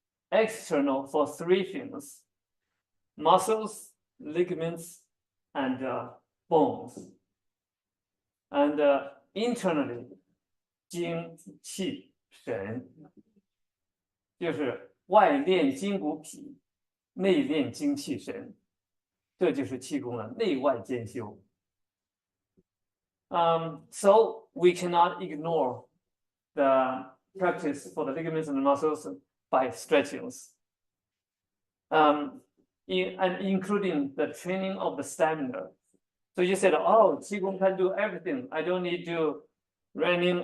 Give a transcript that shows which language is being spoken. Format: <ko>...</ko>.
<en>External for three things: muscles, ligaments, and bones. And internally,</en> <zh>精气神，就是外练筋骨脾，内练精气神，这就是气功的内外兼修。</zh> <en>So we cannot ignore the practice for the ligaments and the muscles by stretchings. And including the training of the stamina. So you said, oh, Qigong can do everything. I don't need to running.</en>